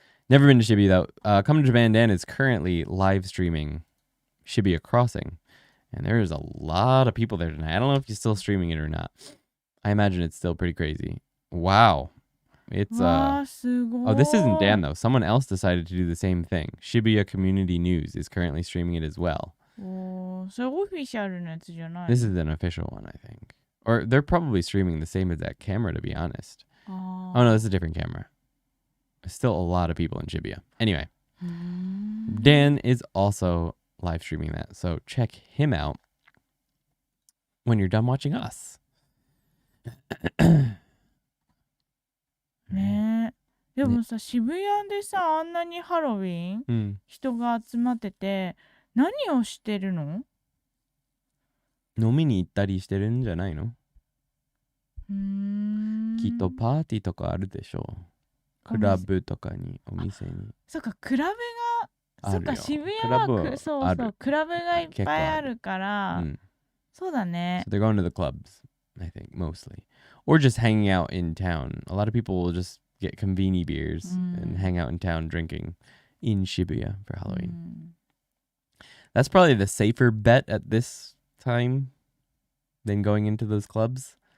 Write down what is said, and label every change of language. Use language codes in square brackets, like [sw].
[en] Never been to Shibuya though. Come to Japan Dan is currently live streaming Shibuya Crossing, and there's a lot of people there tonight. I don't know if you're still streaming it or not. I imagine it's still pretty crazy. Wow. It's [ja] わーすごい。 [en] oh, this isn't Dan though. Someone else decided to do the same thing. Shibuya Community News is currently streaming it as well. [ja] おー、それオフィシャルのやつじゃない [en] This is an official one, I think. Or they're probably streaming the same as that camera, to be honest. あ Oh no, this is a different camera. There's still a lot of people in Shibuya. Anyway, ーうーん Dan is also live streaming that, so check him out when you're done watching us. [ja] ねえ。でもさ、渋谷でさ、あんなにハロウィン Mm. 人が集まってて、何をしてるの？飲みに行ったりしてるんじゃないの？うーん。きっとパーティーとかあるでしょう。クラブとかに、お店に。そっか、クラブが、そっか、渋谷はそうそう、クラブがいっぱいあるから、そうだね。 [en] So they're going to the clubs, I think, mostly. Or just hanging out in town. A lot of people will just get convenience beers and hang out in town drinking in Shibuya for Halloween. That's probably the safer bet at this time than going into those clubs.